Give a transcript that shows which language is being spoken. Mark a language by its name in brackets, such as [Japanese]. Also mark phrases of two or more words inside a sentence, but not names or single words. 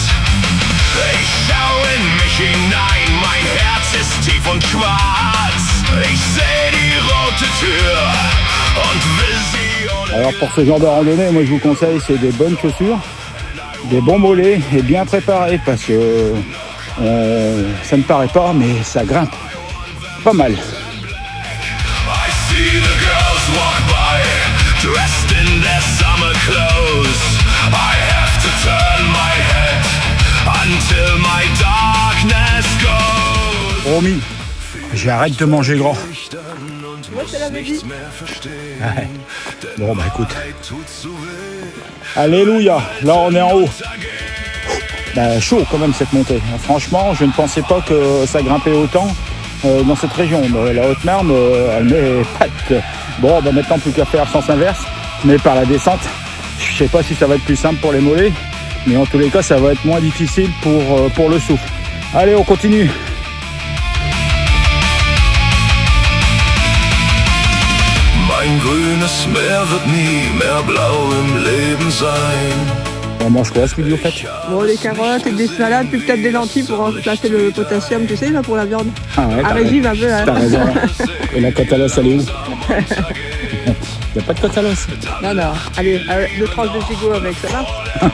[German] Ich schau in mich hinein, mein Herz ist tief und schwarz. Ich sehe die rote Tür und will sie. [French] Alors pour ce genre de randonnée, moi je vous conseille c'est des bonnes chaussures, des bons mollets et bien préparés parce que ça ne paraît pas mais ça grimpe pas mal. [English] I see the girls walk by, dressed in their summer clothes. I have to turn my head until my darkness goes. [French] Promis, j'arrête de manger gras. Moi, je te l'avais dit. Ouais. Bon écoute. Alléluia, là on est en haut. Chaud quand même cette montée. Franchement, je ne pensais pas que ça grimpait autant dans cette région. La Haute-Marne, elle met pattes. Bon, maintenant plus qu'à faire sens inverse, mais par la descente, je sais pas si ça va être plus simple pour les mollets, mais en tous les cas, ça va être moins difficile pour le souffle. Allez, on continue. [German] Mein grünes Meer wird nie mehr blau im Leben sein. [French] On mange quoi ce midi au fait? Bon, des carottes et des salades, puis peut-être des lentilles pour remplacer le potassium, tu sais, là, pour la viande. Ah ouais, Un régime un peu, hein. T'as raison. Et la côte à l'os, elle est où? Il n'y a pas de côte à l'os. Non, non. Allez, 2 tranches de gigot avec ça va.